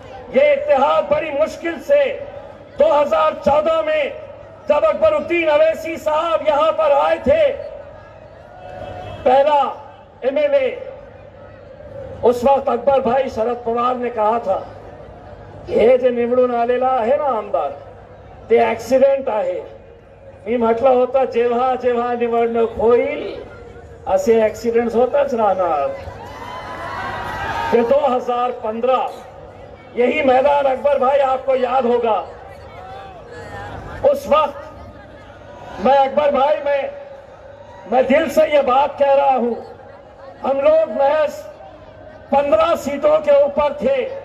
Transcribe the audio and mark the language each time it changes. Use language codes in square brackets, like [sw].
[hi] ये इत्तेहाद बड़ी मुश्किल से 2014 में जब अकबरुद्दीन अवैसी साहब यहां पर आए थे, पहला एमएलए, उस वक्त अकबर भाई शरद पवार ने कहा था [mr] हे जे निवडून आलेला आहे ना आमदार ते ऍक्सिडेंट आहे। मी म्हटलं होतं जेव्हा जेव्हा निवडणूक होईल असे ऍक्सिडेंट्स होतच राहणार। [hi] फिर 2015 यही मैदान अकबर भाई आपको याद होगा, उस वक्त मैं अकबर भाई मैं दिल से ये बात कह रहा हूं, हम लोग महज 15 सीटों के ऊपर थे।